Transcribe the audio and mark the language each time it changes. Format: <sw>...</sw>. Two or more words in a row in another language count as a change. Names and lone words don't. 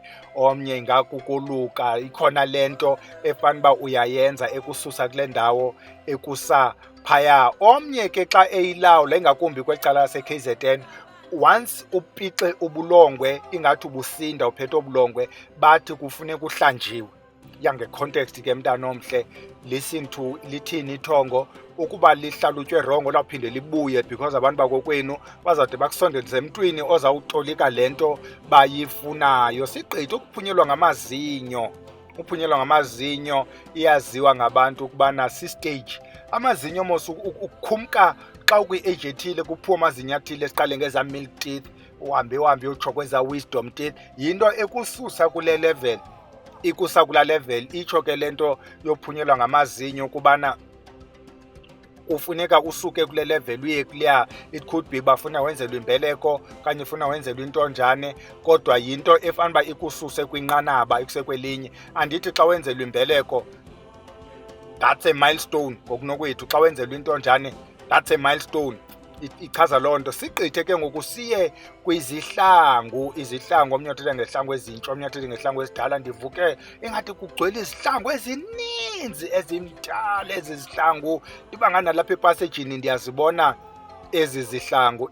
<xh>Omnye ingakukuluka, ikhona le nto efana uba uyayenza ekususa kule ndawo ekusa phaya. Omnye ke xa eyilawula, ingakumbi kwecala lase-KZN, once upixe ubulongwe ingathi ubusinda uphethe ubulongwe, bathi kufuneka uhlanjiwe. Yange-context ke mntana omhle,</xh> <en>listen to</en> <xh>lithini ithongo. Ukuba lihlalutywe rongo lawuphinde libuye because abantu bakokwenu bazawude bakusondelise emntwini ozawutolika le nto bayifunayo. Sigqithi ukuphunyelwa ngamazinyo. Uphunyelwa ngamazinyo iyaziwa ngabantu ukubana si-stage. Amazinyo mos ukukhumka xa ukwi-age ethile kuphuwa amazinyo athile, siqale ngezaa</xh> <en>milk teeth,</en> <xh>uhambe uyotsho kwezaa</xh> <en>wisdom teeth.</en> <xh>Yinto ekususa kule level, ikusa kulaa level. Itsho ke le nto yophunyelwa ngamazinyo ukubana kufuneka usuke kule level uye kuleya.</xh> <en>It could be</en> <xh>bafuna wenzelwe imbeleko okanye ufuna wenzelwe intonjane, kodwa yinto efana uba ikususe kwinqanaba ikuse kwelinye. Andithi xa wenzelwe imbeleko</xh> <en>that's a milestone</en> <xh>ngokunokwethu, xa wenzelwe intonjane</xh> <en>that's a milestone.</en> <xh>Ichaza loo nto. Sigqithe ke ngoku siye kwizihlangu. Izihlangu, omnye uthetha ngezihlangu ezintsha, omnye uthetha ngezihlangu ezidala. Ndivuke ingathi kugcwele izihlangu ezininzi ezimdala ezi zihlangu. Iba nganalapha epasejini ndiyazibona ezi zihlangu.</xh>